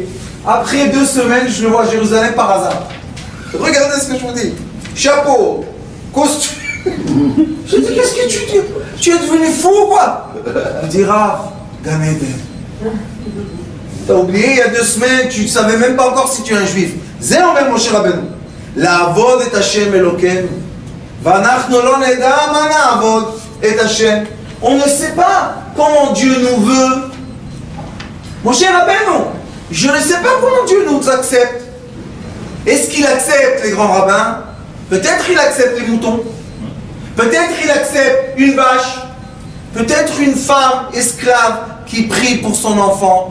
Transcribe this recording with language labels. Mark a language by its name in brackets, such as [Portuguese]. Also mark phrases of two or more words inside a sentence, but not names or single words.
[French] Après 2 semaines, je le vois à Jérusalem par hasard. Regardez ce que je vous dis. Chapeau, costume. Je dis, qu'est-ce que tu dis? Tu es devenu fou ou quoi? Il dit, Rav, Gan Eden. T'as oublié, il y a 2 semaines, tu ne savais même pas encore si tu es un juif. [Hebrew] C'est אומר משה רבנו. לעבוד את השם אלוקינו. ואנחנו לא נדע מה נעבוד את השם. [French] On ne sait pas comment Dieu nous veut. Moshe Rabbeinu, je ne sais pas comment Dieu nous accepte. Est-ce qu'il accepte les grands rabbins? Peut-être il accepte les moutons. Peut-être il accepte une vache. Peut-être une femme esclave qui prie pour son enfant.